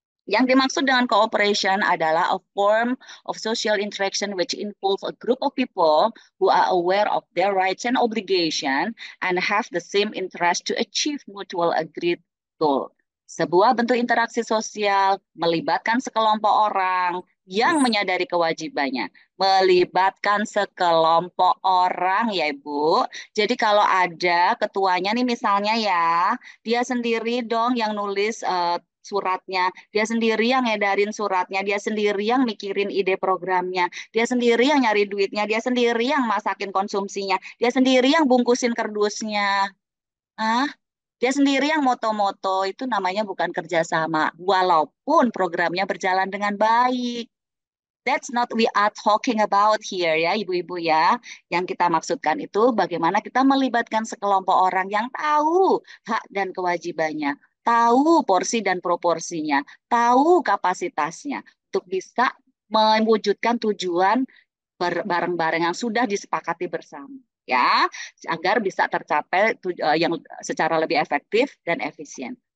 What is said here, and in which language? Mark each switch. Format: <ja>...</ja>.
<id>Yang dimaksud dengan cooperation adalah</id> <en>a form of social interaction which involves a group of people who are aware of their rights and obligation and have the same interest to achieve mutual agreed goal.</en> <id>Sebuah bentuk interaksi sosial melibatkan sekelompok orang yang menyadari kewajibannya. Melibatkan sekelompok orang ya Ibu. Jadi kalau ada ketuanya nih misalnya ya, dia sendiri dong yang nulis suratnya, dia sendiri yang ngedarin suratnya, dia sendiri yang mikirin ide programnya, dia sendiri yang nyari duitnya, dia sendiri yang masakin konsumsinya, dia sendiri yang bungkusin kardusnya. Dia sendiri yang moto-moto, itu namanya bukan kerjasama, walaupun programnya berjalan dengan baik.</id> <en>That's not we are talking about here</en> <id>ya ibu-ibu ya. Yang kita maksudkan itu bagaimana kita melibatkan sekelompok orang yang tahu hak dan kewajibannya, tahu porsi dan proporsinya, tahu kapasitasnya untuk bisa mewujudkan tujuan bareng-bareng yang sudah disepakati bersama ya, agar bisa tercapai yang secara lebih efektif dan efisien.</id>